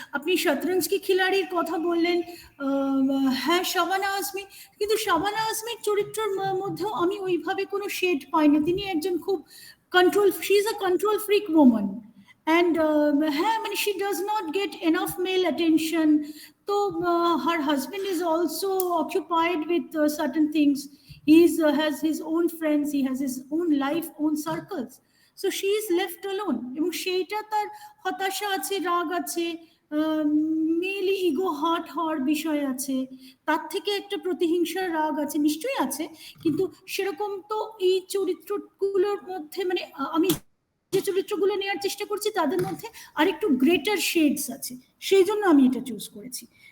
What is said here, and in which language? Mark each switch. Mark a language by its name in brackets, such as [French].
[Bangla] আপনি শতরঞ্জ কি খিলাড়ির কথা বললেন, হ্যাঁ শাবানা আজমি, কিন্তু শাবানা আজমির চরিত্রের মধ্যেও আমি ওইভাবে কোনো শেড পাইনি। তিনি একজন খুব control, [English] she is a control freak woman, and [Bangla] হ্যাঁ মানে [English] she does not get enough male attention. তো her husband is also occupied with certain things. He has his own friends, he has his own life, own circles, so she is left alone. [Bangla] এবং সেইটা তার হতাশা আছে, রাগ আছে, মেলি ego hurt হওয়ার বিষয় আছে, তার থেকে একটা প্রতিহিংসার রাগ আছে, নিশ্চয়ই আছে, কিন্তু সেরকম তো এই চরিত্রগুলোর মধ্যে, মানে আমি যে চরিত্রগুলো নেওয়ার চেষ্টা করছি তাদের মধ্যে আরেকটু গ্রেটার শেডস আছে, সেই জন্য আমি এটা চুজ করেছি।